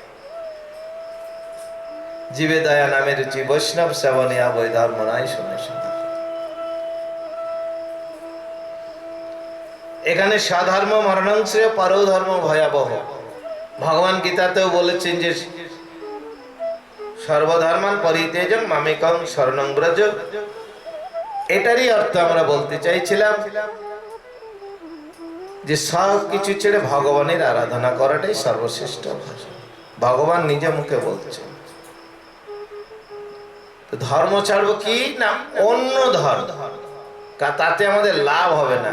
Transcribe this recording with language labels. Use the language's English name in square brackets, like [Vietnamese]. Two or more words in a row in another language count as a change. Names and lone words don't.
[Bangla] জীবে দয়া নামে রুচি বৈষ্ণব সেবনে আবৈ ধর্ম নাই শুনে শুনে। [Sanskrit] এখানে স্বধর্ম মরণংশ্রেয় পরো ধর্ম ভয়াবহ। [Bangla] ভগবান গীতাতেও বলেছেন যে [Sanskrit] সর্বধর্মান পরিত্যাজ্যং মামেকং শরণং ব্রজ। [Bangla] এটারই অর্থ আমরা বলতে চাইছিলাম যে সব কিছু ছেড়ে ভগবানের আরাধনা করাটাই সর্বশ্রেষ্ঠ। ভগবান নিজে মুখে বলছেন ধর্ম ছাড়বো কি না অন্য ধর্ম, তাতে আমাদের লাভ হবে না।